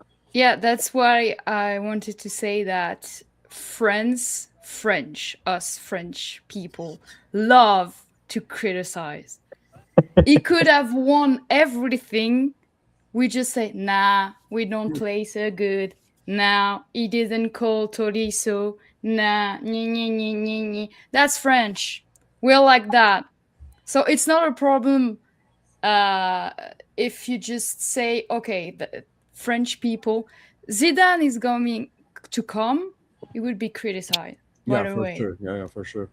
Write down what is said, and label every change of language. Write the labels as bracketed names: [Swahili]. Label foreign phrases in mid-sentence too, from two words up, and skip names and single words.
[English] Yeah, that's why I wanted to say that us French people, love to criticize. He could have won everything. We just say, nah, we don't play so good. Nah, he didn't call Toriso. Nah, nye, nye, nye, nye, nye. That's French. We're like that. So it's not a problem uh, if you just say, okay, the French people, Zidane is going to come, it would be criticized right Yeah, for away. sure. Yeah, for sure.